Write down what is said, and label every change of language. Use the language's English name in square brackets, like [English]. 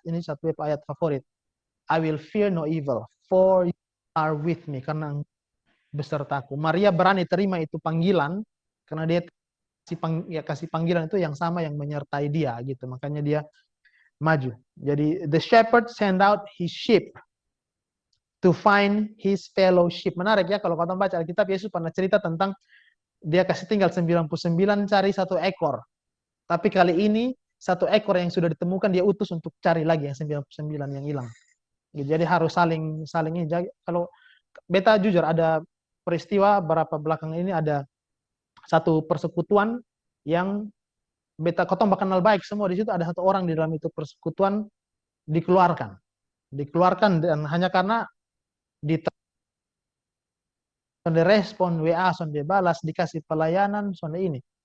[Indonesian] Ini satu ayat favorit. [English] I will fear no evil, for you are with me. Karena [Indonesian] besertaku. Maria berani terima itu panggilan karena dia kasih panggilan itu yang sama yang menyertai dia gitu. Makanya dia maju. [English] Jadi the shepherd send out his sheep to find his fellow sheep. [Indonesian] Menarik ya kalau kau baca Alkitab, Yesus pernah cerita tentang dia kasih tinggal 99 cari satu ekor. Tapi kali ini satu ekor yang sudah ditemukan dia utus untuk cari lagi yang 99 yang hilang. Jadi harus saling ini. Kalau beta jujur ada peristiwa berapa belakang ini ada satu persekutuan yang beta kotong kenal baik semua di situ, ada satu orang di dalam itu persekutuan dikeluarkan dan hanya karena di sonde respon WA, sonde balas, dikasih pelayanan, sonde ini.